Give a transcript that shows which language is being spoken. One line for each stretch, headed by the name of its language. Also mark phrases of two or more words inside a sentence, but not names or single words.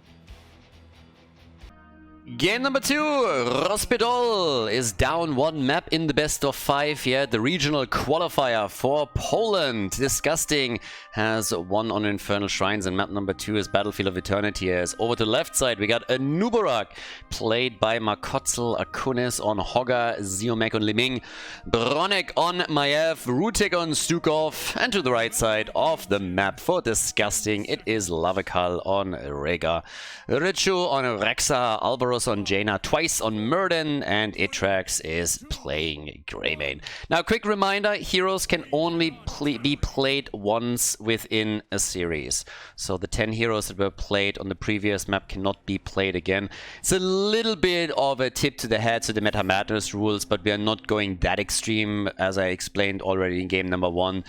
English: Game number 2, Hospital is down 1 map in the best of 5 here at the regional qualifier for Poland. Disgusting has won on Infernal Shrines, and map number 2 is Battlefield of Eternity. As over to the left side, we got a Nubarak played by Makotzel, Akunis on Hogger, Ziomek on Liming, Bronek on Maiev, Rutek on Stukov, and to the right side of the map for Disgusting, it is Lavakal on Rega, Richu on Rexa, Alvaro on Jaina, twice on Murden, and Itrax is playing Greymane. Now, quick reminder, heroes can only be played once within a series. So the 10 heroes that were played on the previous map cannot be played again. It's a little bit of a tip to the head to the Meta Madness rules, but we are not going that extreme, as I explained already in game number 1.